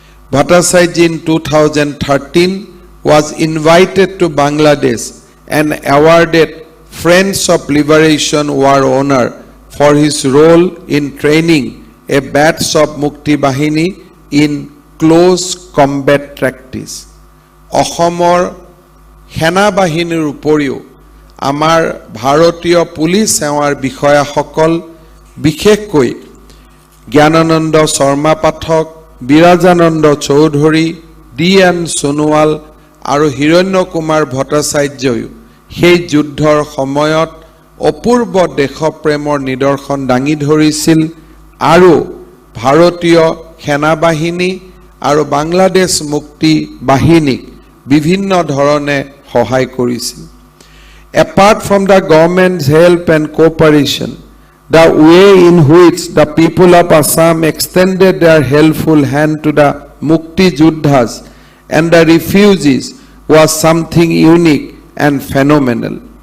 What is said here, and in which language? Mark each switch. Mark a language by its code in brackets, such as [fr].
[en] Bhattacharya in 2013 was invited to Bangladesh and awarded Friends of Liberation War Honor for his role in training a batch of Mukti Bahini in close combat practice. [as] Ohomor Sena Bahinir uporiও আমাৰ ভাৰতীয় police সেৱাৰ বিষয়াসকল বিশেষকৈ জ্ঞানানন্দ শৰ্মা পাঠক, বিৰাজানন্দ Choudhury, D.N. Sonowal আৰু হিৰণ্য কুমাৰ ভট্টাচাৰ্যই সেই যুদ্ধৰ সময়ত অপূৰ্ব দেশপ্ৰেমৰ নিদৰ্শন দাঙি ধৰিছিল আৰু ভাৰতীয় সেনা বাহিনী আৰু বাংলাদেশ মুক্তি বাহিনীক বিভিন্ন ধৰণে সহায় কৰিছিল। [en] Apart from the government's help and cooperation, the way in which the people of Assam extended their helpful hand to the Mukti Juddhas and the refugees was something unique and phenomenal.